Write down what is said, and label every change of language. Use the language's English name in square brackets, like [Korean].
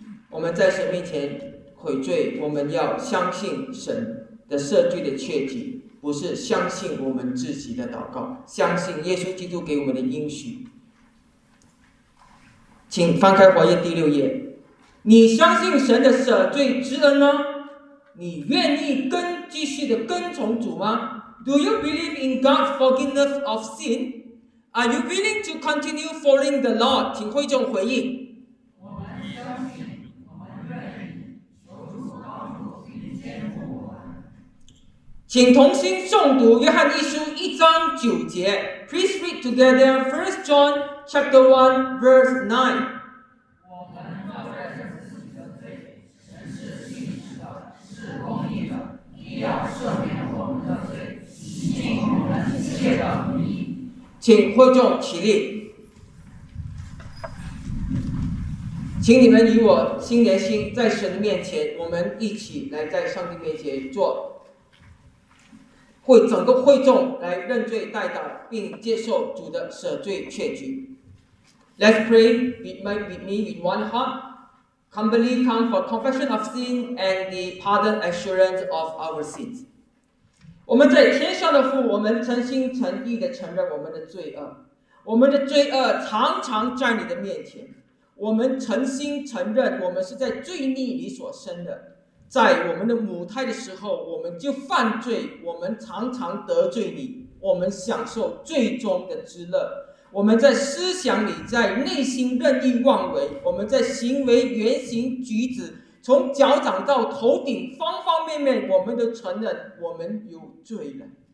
[Chinese] 我们在神面前悔罪，我们要相信神的赦罪的确据，不是相信我们自己的祷告，相信耶稣基督给我们的应许。请翻开火焰第六页，你相信神的赦罪之恩吗？你愿意继续的跟从主吗？ [English] Do you believe in God's forgiveness of sin? Are you willing to continue following the Lord? [Chinese] 请会众回应。我们相信，我们愿意，求主帮助并坚固我们。请同心诵读约翰一书一章九节。 [English] Please read together 1 John chapter 1 verse 9. [Chinese] 请会众起立，请你们与我心连心，在神的面前，我们一起来在上帝面前做，会整个会众来认罪代祷，并接受主的赦罪确据。 [English] Let's pray with me in one heart. Humbly come for confession of sin and the pardon assurance of our sins. [Chinese] 我们在天上的父，我们诚心诚意地承认我们的罪恶，我们的罪恶常常在你的面前，我们诚心承认我们是在罪孽里所生的，在我们的母胎的时候我们就犯罪，我们常常得罪你，我们享受最终的之乐，我们在思想里，在内心任意妄为，我们在行为言行举止从脚掌到头顶方方面面，我们都承认我们有罪了，